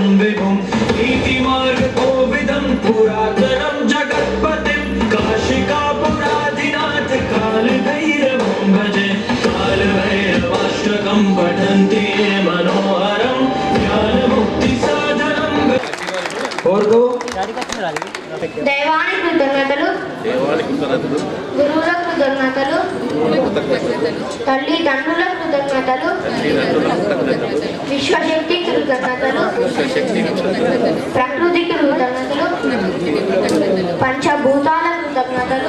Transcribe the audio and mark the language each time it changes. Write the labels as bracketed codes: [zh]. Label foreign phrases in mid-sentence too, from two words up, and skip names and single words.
[sa] विभुं नीतिमार्गकोविदं पुरातनं जगत्पतिं काशिकापुरादिनाथ कालभैरवं भजे कालभैरवाष्टकं पठन्ति ये मनोहरं ज्ञानमुक्तिसाधनं [te] కోరుతూ దైవానికి కృతజ్ఞతలు, గురువులకు కృతజ్ఞతలు, తల్లిదండ్రులకు కృతజ్ఞతలు, విశ్వశక్తికి కృతజ్ఞతలు, ప్రకృతికి కృతజ్ఞతలు, పంచభూతాలకు కృతజ్ఞతలు.